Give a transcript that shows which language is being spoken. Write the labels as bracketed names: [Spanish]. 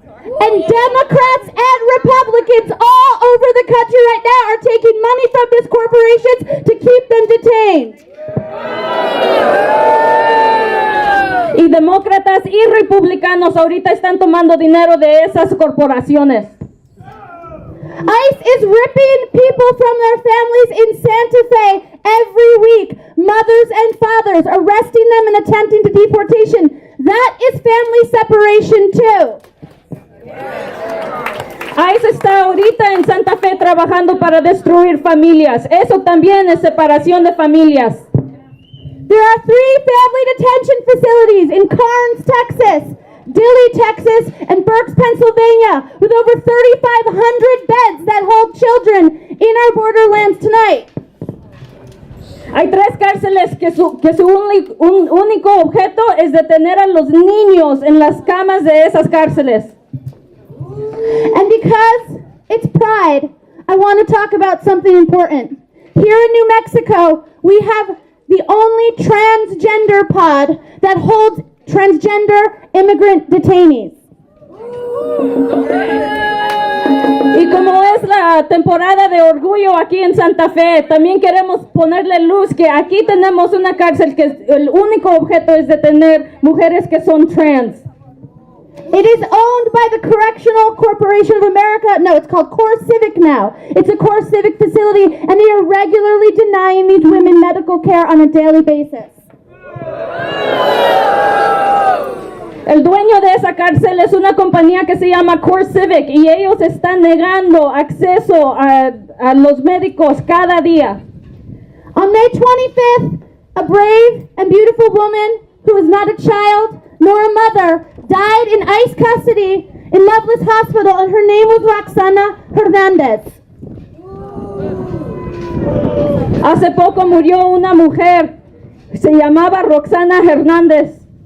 [English] And Democrats and Republicans all over the country right now are taking money from these corporations to keep them detained. [Spanish] Y demócratas y republicanos ahorita están tomando dinero de esas corporaciones. [English] ICE is ripping people from their families in Santa Fe every week. Mothers and fathers, arresting them and attempting to deportation. That is family separation too. [Spanish] ICE está ahorita en Santa Fe trabajando para destruir familias. Eso también es separación de familias. [English] There are 3 family detention facilities in Karnes, Texas, Dilley, Texas, and Berks, Pennsylvania, with over 3,500 beds that hold children in our borderlands tonight. [Spanish] Hay 3 cárceles que su único objeto es detener a los niños en las camas de esas cárceles. [English] And because it's Pride, I want to talk about something important. Here in New Mexico, we have the only transgender pod that holds transgender immigrant detainees. [Spanish] Y como es la temporada de orgullo aquí en Santa Fe, también queremos ponerle luz que aquí tenemos una cárcel que el único objeto es detener mujeres que son trans. [English] It is owned by the Correctional Corporation of America. No, it's called Core Civic now. It's a Core Civic facility, and they are regularly denying these women medical care on a daily basis. [Spanish] El dueño de esa cárcel es una compañía que se llama Core Civic y ellos están negando acceso a los médicos cada día. [English] On May 25th, a brave and beautiful woman who is not a child nor a mother died in ICE custody in Loveless Hospital, and her name was Roxana Hernandez. [Spanish] Hace poco murió una mujer, se llamaba Roxana Hernández.